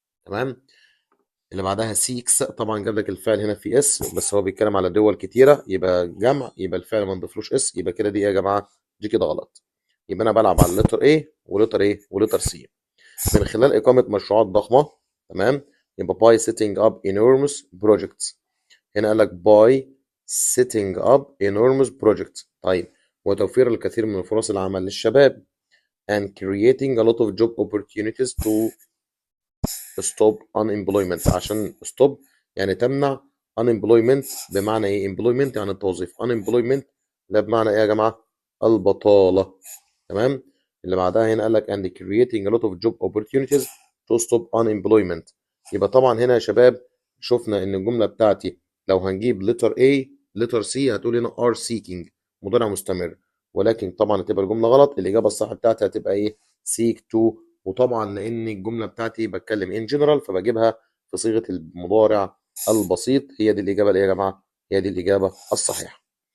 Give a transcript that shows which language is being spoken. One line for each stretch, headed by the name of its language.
Arabic: تمام. اللي بعدها سيكس، طبعا جاب لك الفعل هنا في اس، بس هو بيتكلم على دول كتيره يبقى جمع، يبقى الفعل ما نضيفلوش اس، يبقى كده دي إيه يا جماعه؟ دي كده غلط. يبقى انا بلعب على اللتر A ولتر A ولتر C من خلال اقامه مشروعات ضخمه. تمام. يبقى
English: by setting up enormous projects،
Arabic: هنا قال لك
English: by setting up enormous projects.
Arabic: طيب، وتوفير الكثير من فرص العمل للشباب
English: and creating a lot of job opportunities to stop unemployment،
Arabic: عشان stop يعني تمنع، unemployment بمعنى ايه؟ employment يعني التوظيف، unemployment ده بمعنى ايه يا جماعة؟ البطالة. تمام. اللي بعدها هنا قال لك
English: and creating a lot of job opportunities to stop unemployment.
Arabic: يبقى طبعا هنا يا شباب شفنا ان الجملة بتاعتي لو هنجيب letter A letter C هتقول هنا
English: are seeking
Arabic: مضارع مستمر، ولكن طبعا هتبقى الجملة غلط، الإجابة الصح بتاعتي هتبقى ايه؟
English: seek to.
Arabic: وطبعا لان الجمله بتاعتي بتكلم ان جنرال فبجيبها في صيغه المضارع البسيط، هي دي الاجابه اللي يا جماعه، هي دي الاجابه الصحيحه.